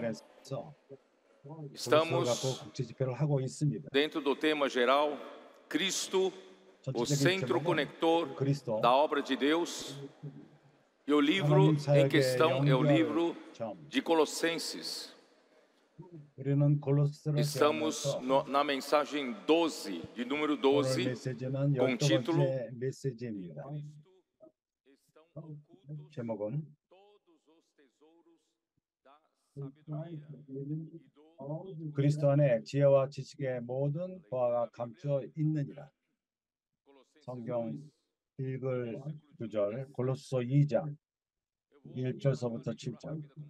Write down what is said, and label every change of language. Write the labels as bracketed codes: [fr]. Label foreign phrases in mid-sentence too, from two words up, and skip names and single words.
[pt] Estamos dentro do tema geral, Cristo, o centro conector da obra de Deus. E o livro em questão é o livro de Colossenses. Estamos na mensagem 12, de número 12, com o título [ko] 제목은 그리스도 안에 지혜와 지식의 모든 보화가 감춰 있느니라. 성경 읽을 구절 골로새 2장 1절서부터 7절.